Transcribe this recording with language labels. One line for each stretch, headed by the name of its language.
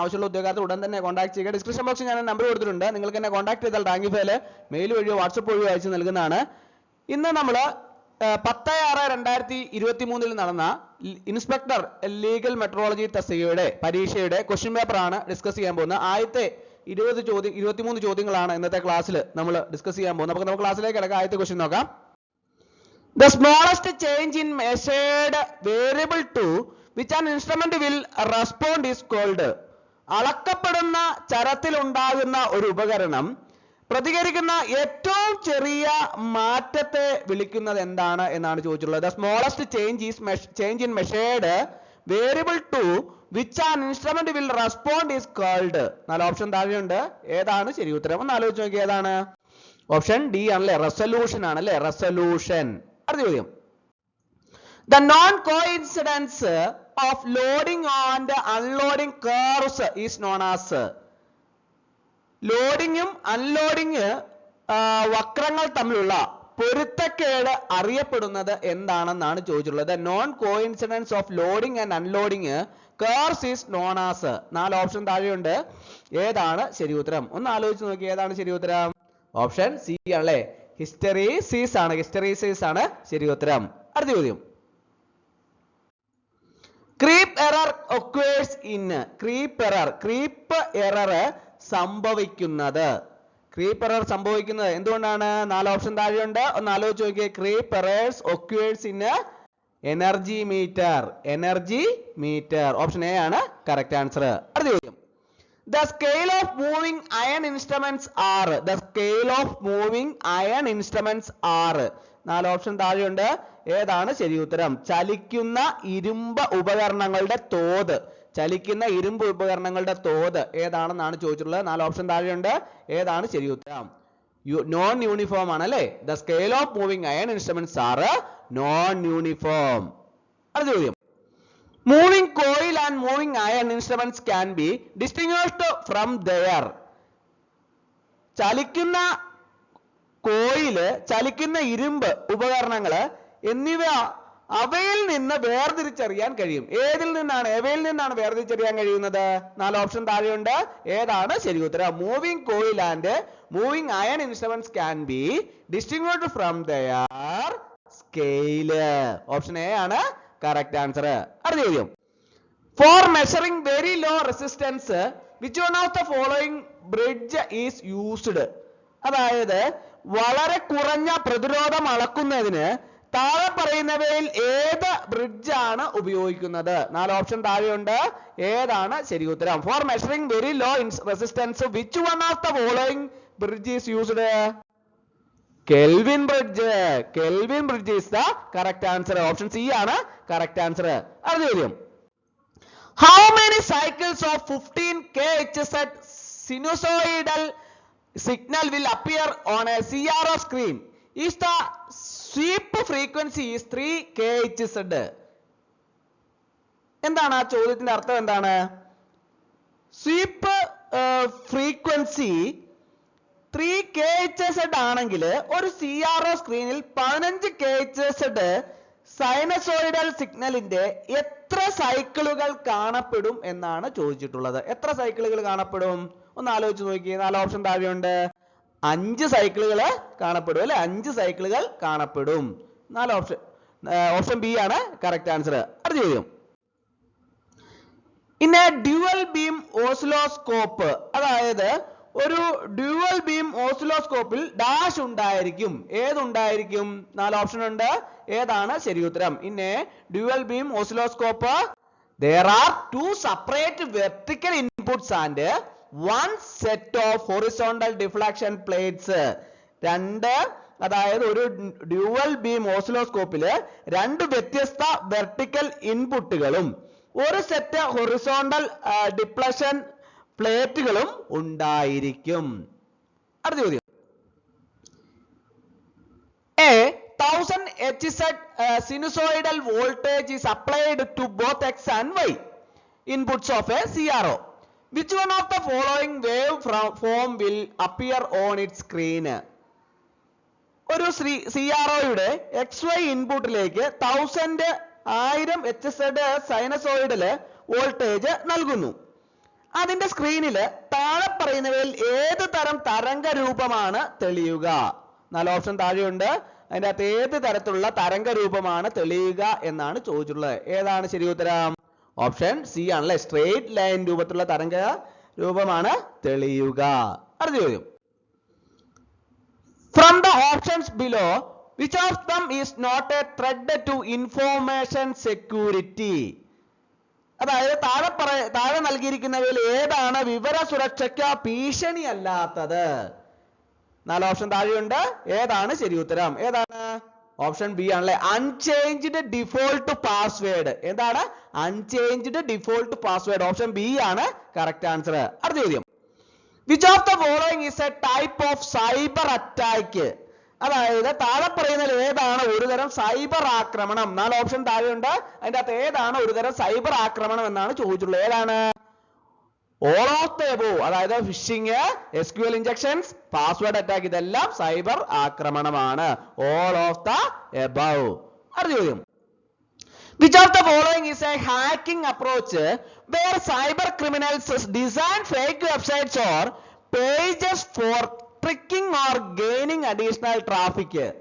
Malayalam: ആവശ്യമുള്ള ഉദ്യോഗാർത്ഥി ഉടൻ തന്നെ കോൺടാക്ട് ചെയ്യുക. ഡിസ്ക്രിപ്ഷൻ ബോക്സിൽ ഞാൻ നമ്പർ കൊടുത്തിട്ടുണ്ട്. നിങ്ങൾക്ക് എന്നെ കോൺടാക്ട് ചെയ്താൽ റാങ്ക് ഫയൽ മെയിൽ വഴിയോ വാട്സപ്പ് വഴിയോ അയച്ചു നൽകുന്നതാണ്. ഇന്ന് നമ്മൾ 10/6/2023 നടന്ന ഇൻസ്പെക്ടർ ലീഗൽ മെട്രോളജി തസ്തികയുടെ പരീക്ഷയുടെ ക്വസ്റ്റ്യൻ പേപ്പർ ആണ് ഡിസ്കസ് ചെയ്യാൻ പോകുന്നത്. ആദ്യത്തെ 23 ചോദ്യങ്ങളാണ് ഇന്നത്തെ ക്ലാസ്സിൽ നമ്മൾ ഡിസ്കസ് ചെയ്യാൻ പോകുന്നത്. അപ്പോൾ നമുക്ക് ക്ലാസ്സിലേക്ക് കിടക്കാം. ആദ്യത്തെ ക്വസ്റ്റ്യൻ നോക്കാം.
English: The smallest change in measured variable to which an instrument will respond is called.
Malayalam: അളക്കപ്പെടുന്ന ചരത്തിൽ ഉണ്ടാകുന്ന ഒരു ഉപകരണം പ്രതികരിക്കുന്ന ഏറ്റവും ചെറിയ മാറ്റത്തെ വിളിക്കുന്നത് എന്താണ് എന്നാണ് ചോദിച്ചിട്ടുള്ളത്.
English: The smallest change in measured variable to which an instrument will respond is called.
Malayalam: നാല് ഓപ്ഷൻ താഴെയുണ്ട്. ഏതാണ് ശരി ഉത്തരം? ഒന്ന് ആലോചിച്ച് നോക്കി. ഏതാണ്? ഓപ്ഷൻ ഡി ആണല്ലേ, റെസൊല്യൂഷൻ ആണല്ലേ, റെസൊല്യൂഷൻ. അടുത്ത ചോദ്യം.
English: The non-coincidence of loading and unloading curves is known as.
Malayalam: ലോഡിങ്ങും unloading വക്രങ്ങൾ തമ്മിലുള്ള പൊരുത്തക്കേട് അറിയപ്പെടുന്നത് എന്താണെന്നാണ് ചോദിച്ചിട്ടുള്ളത്.
English: Non coincidence of loading and unloading curves is known as.
Malayalam: നാല് ഓപ്ഷൻ താഴെയുണ്ട്. ഏതാണ് ശരി ഉത്തരം? ഒന്ന് ആലോചിച്ച് നോക്കി. ഏതാണ് ശരി ഉത്തരം? ഓപ്ഷൻ സി ആണല്ലേ, ഹിസ്റ്ററീസിസ് ആണ്. ഹിസ്റ്ററീസിസ് ആണ് ശരി ഉത്തരം. അടുത്ത ചോദ്യം.
English: Creep error occurs in. Creep error
Malayalam: സംഭവിക്കുന്നത്. ക്രീപ്പ് എറർ സംഭവിക്കുന്നത് എന്തുകൊണ്ടാണ്? നാല് ഓപ്ഷൻ താഴെയുണ്ട്. ഒന്ന് ആലോചിച്ച് നോക്കിയേ.
English: Creep errors occurs in energy meter.
Malayalam: Energy meter. Option A ആണ്
English: Correct answer.
Malayalam: അടുത്ത ചോദ്യം.
English: The scale of moving iron instruments are. The scale of moving iron instruments are.
Malayalam: നാല് ഓപ്ഷൻ താഴെയുണ്ട്. ഏതാണ് ശരി ഉത്തരം? ചലിക്കുന്ന ഇരുമ്പ് ഉപകരണങ്ങളുടെ തോത്. ചലിക്കുന്ന ഇരുമ്പ് ഉപകരണങ്ങളുടെ തോത് ഏതാണെന്നാണ് ചോദിച്ചിട്ടുള്ളത്. നാല് ഓപ്ഷൻ താഴെയുണ്ട്. ഏതാണ് ശരി ഉത്തരം? നോൺ യൂണിഫോം ആണ് അല്ലേ.
English: The scale of moving iron instruments are non uniform.
Malayalam: അടുത്ത ചോദ്യം.
English: Moving coil and moving iron instruments can be distinguished from their.
Malayalam: ചലിക്കുന്ന കോയില്, ചലിക്കുന്ന ഇരുമ്പ് ഉപകരണങ്ങള് എന്നിവ അവയിൽ നിന്ന് വേർതിരിച്ചറിയാൻ കഴിയും. ഏതിൽ നിന്നാണ്? അവയിൽ നിന്നാണ് വേർതിരിച്ചറിയാൻ കഴിയുന്നത്. നാല് ഓപ്ഷൻ താഴെയുണ്ട്. ഏതാണ് ശരി ഉത്തരം?
English: Moving coil and moving iron instruments can be distinguished from their scale.
Malayalam: Option A ആണ്
English: Correct answer.
Malayalam: അടുത്ത ചോദ്യം.
English: For measuring very low resistance which one of the following bridge is used.
Malayalam: അതായത് വളരെ കുറഞ്ഞ പ്രതിരോധം അളക്കുന്നതിന് താഴെ പറയുന്നവയിൽ ഏത് ബ്രിഡ്ജ് ആണ് ഉപയോഗിക്കുന്നത്? നാല് ഓപ്ഷൻ താഴെയുണ്ട്. ഏതാണ് ശരി ഉത്തരം?
English: For measuring very low resistance which one of the following bridge is used? Kelvin bridge. Kelvin bridge is the correct answer.
Malayalam: Option C ആണ്
English: Correct answer.
Malayalam: അടുത്ത ചോദ്യം.
English: How many cycles of 15 kHz sinusoidal signal will appear on a CRO screen if the sweep frequency is 3 kHz?
Malayalam: എന്താണ് ആ ചോദ്യത്തിന്റെ അർത്ഥം? എന്താണ്? Sweep frequency 3 kHz ആണെങ്കിൽ ഒരു CRO സ്ക്രീനിൽ 15 kHz സൈനസോയിഡൽ സിഗ്നലിന്റെ എത്ര സൈക്കിളുകൾ കാണപ്പെടും എന്നാണ് ചോദിച്ചിട്ടുള്ളത്. എത്ര സൈക്കിളുകൾ കാണപ്പെടും? ഒന്ന് ആലോചിച്ച് നോക്കി. നാല് ഓപ്ഷൻ താഴെയുണ്ട്. 5 സൈക്കിളുകൾ കാണപ്പെടും അല്ലെ. 5 സൈക്കിളുകൾ കാണപ്പെടും. നാല് ഓപ്ഷൻ. ഓപ്ഷൻ ബി ആണ്
English: Correct answer.
Malayalam: അടുത്ത ചോദ്യം.
English: in a dual beam oscilloscope,
Malayalam: അതായത് ഒരു ഡ്യുവൽ ബീം ഓസിലോസ്കോപ്പിൽ ഡാഷ് ഉണ്ടായിരിക്കും. ഏതുണ്ടായിരിക്കും? നാല് ഓപ്ഷൻ ഉണ്ട്. ഏതാണ് ശരി ഉത്തരം?
English: In a dual beam oscilloscope there are 2 separate vertical inputs and 1 set of horizontal deflection plates.
Malayalam: രണ്ട്, അതായത് ഒരു ഡ്യുവൽ ബീം ഓസിലോസ്കോപ്പില് 2 വ്യത്യസ്ത വെർട്ടിക്കൽ ഇൻപുട്ടുകളും ഒരു സെറ്റ് ഹൊറിസോണ്ടൽ ഡിഫ്ലക്ഷൻ പ്ലേറ്റുകളും ഉണ്ടായിരിക്കും. അടുത്ത ചോദ്യം.
English: A 1000 Hz sinusoidal voltage is applied to both X and Y inputs of a CRO. Which one of the following wave form will appear on its screen?
Malayalam: ഒരു CROയുടെ XY ഇൻപുട്ടിലേക്ക് 1000 HZ സൈനസോയിഡില് voltage നൽകുന്നു. അതിന്റെ സ്ക്രീനിൽ താഴെ പറയുന്നവയിൽ ഏത് തരം തരംഗ രൂപമാണ് തെളിയുക? 4 ഓപ്ഷൻ താഴെയുണ്ട്. അതിന്റെ അകത്ത് ഏത് തരത്തിലുള്ള തരംഗ രൂപമാണ് തെളിയുക എന്നാണ് ചോദിച്ചിട്ടുള്ളത്. ഏതാണ് ശരി ഉത്തരം? ഓപ്ഷൻ സി ആണല്ലേ, സ്ട്രെയിറ്റ് ലൈൻ രൂപത്തിലുള്ള തരംഗ രൂപമാണ് തെളിയുക. അടുത്ത ചോദ്യം.
English: From the options below, which of them is not a threat to information security?
Malayalam: അതായത് താഴെ നൽകിയിരിക്കുന്നവയിൽ ഏതാണ് വിവര സുരക്ഷയ്ക്ക് ഭീഷണിയല്ലാത്തത്? 4 ഓപ്ഷൻ താഴെയുണ്ട്. ഏതാണ് ശരി ഉത്തരം? ഏതാണ്? ഓപ്ഷൻ ബി ആണല്ലേ, അൺചേഞ്ച്ഡ് ഡിഫോൾട്ട് പാസ്വേഡ്. എന്താണ് unchanged default password? Option B ആണ്
English: Correct answer.
Malayalam: അടുത്ത ചോദ്യം.
English: Which of the following is a type of cyber attack?
Malayalam: അതായത് താഴെ പറയുന്നതിൽ ഏതാണ് ഒരു തരം സൈബർ ആക്രമണം? 4 ഓപ്ഷൻ താഴെയുണ്ട്. അതിന്റെ അകത്ത് ഏതാണ് ഒരു തരം സൈബർ ആക്രമണം എന്നാണ് ചോദിച്ചിട്ടുള്ളത്. ഏതാണ്?
English: All of the above.
Malayalam: അതായത് phishing, SQL injections, password attack, ഇതെല്ലാം സൈബർ ആക്രമണമാണ്.
English: All of the above.
Malayalam: അടുത്ത ചോദ്യം.
English: Which of the following is a hacking approach where cyber criminals design fake websites or pages for tricking or gaining additional traffic?